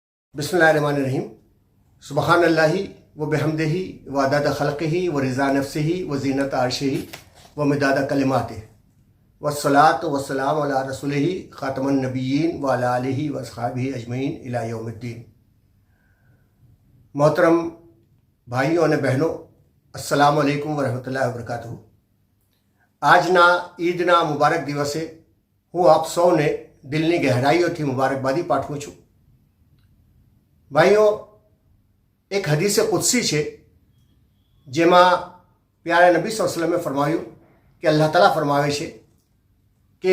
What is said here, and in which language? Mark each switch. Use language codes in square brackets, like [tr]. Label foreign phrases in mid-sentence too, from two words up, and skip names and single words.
[ar] بسم الله الرحمن الرحيم. سبحان الله وبحمده وعدد خلقه ورضا نفسه وزنة عرشه ومداد كلماته والصلاة والسلام على رسوله خاتم النبيين وعلى آله وأصحابه أجمعين إلى يوم الدين. [ur] मोहतरम भाइयों [gu] અને બહેનો, [ar] السلام عليكم ورحمة الله وبركاته. [gu] આજના ઈદના મુબારક દિવસે હું આપ સૌને દિલની ગહેરાઈઓથી મુબારકબાદી પાઠવું છું। ભાઈઓ, એક હદીસે કુદસી છે જેમાં પ્યારા નબી [ar] صلى الله عليه وسلم [gu] ફરમાવ્યું કે અલ્લાહ તાલા ફરમાવે છે કે